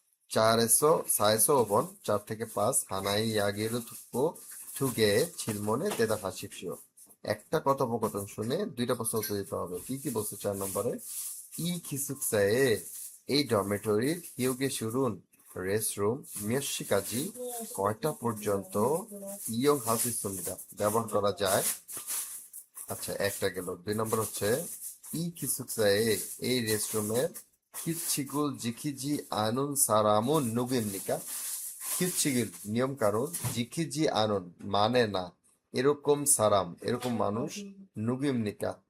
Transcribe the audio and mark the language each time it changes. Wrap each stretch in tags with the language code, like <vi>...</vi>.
<ko>4에서 4에서 5번</ko> <bn>4 থেকে 5</bn> <ko>하나의 이야기를 듣고 두 개의 질문에 대답하십시오.</ko> <bn>একটা কথোপকথন শুনে দুইটা প্রশ্ন উত্তর দিতে হবে। কি কি বলছে 4 নম্বরে?</bn> <ko>이 기숙사에</ko> <bn>এই ডরমিটরির</bn> <ko>হিউ게실은 রেস্টরুম 몇 시까지</ko> <bn>কয়টা পর্যন্ত</bn> <ko>이용할 수 있습니다,</ko> <bn>ব্যবহার করা যায়। আচ্ছা, একটা গেল। 2 নম্বর হচ্ছে</bn> <ko>이 기숙사에</ko> <bn>এই রেস্টরুমের</bn> <ko>규칙을 지키지 않은 사람은 누구입니까?</ko> <bn>규칙을 নিয়মকানুন</bn> <ko>지키지 않은</ko> <bn>মানে না এরকম সারাম এরকম মানুষ 누구입니까?</bn>